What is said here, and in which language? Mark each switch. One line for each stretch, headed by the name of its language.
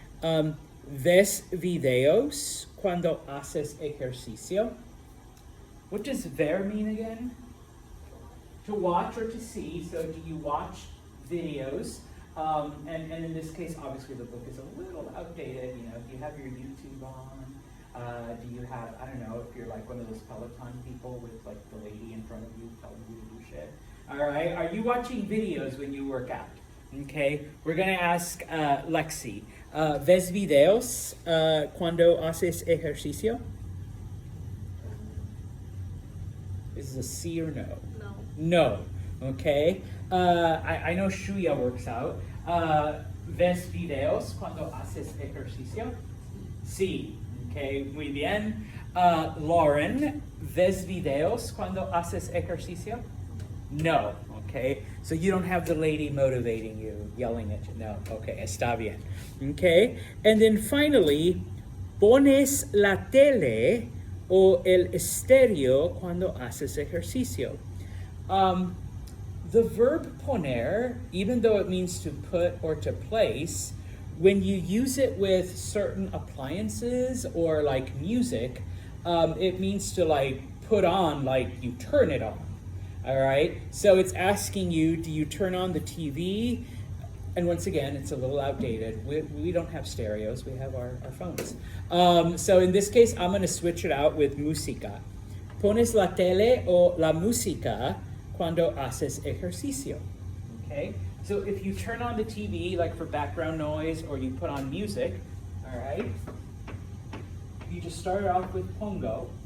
Spanish: ¿Ves videos cuando haces ejercicio?
English: What does ver mean again? To watch or to see. So, do you watch videos? And in this case, obviously the book is a little outdated. You know, do you have your YouTube on? Do you have, I don't know, if you're like one of those Peloton people with like the lady in front of you telling you to do shit. All right, are you watching videos when you work out? Okay, we're gonna ask Lexi.
Spanish: ¿Ves videos cuando haces ejercicio?
English: Is this a C or no? No. No. Okay. I know Shuya works out.
Spanish: ¿Ves videos cuando haces ejercicio? Sí.
English: Okay,
Spanish: muy bien. Lauren, ¿ves videos cuando haces ejercicio?
English: No. Okay. So you don't have the lady motivating you, yelling at you. No. Okay,
Spanish: está bien.
English: Okay. And then finally,
Spanish: ¿pones la tele o el estéreo cuando haces ejercicio?
English: The verb poner, even though it means to put or to place, when you use it with certain appliances or like music, it means to like put on, like you turn it on. All right. So it's asking you, do you turn on the TV? And once again, it's a little outdated. We don't have stereos, we have our phones. So in this case, I'm going to switch it out with música.
Spanish: Pones la tele o la música cuando haces ejercicio.
English: Okay? So if you turn on the TV, like for background noise, or you put on music, all right, you just start off with pongo.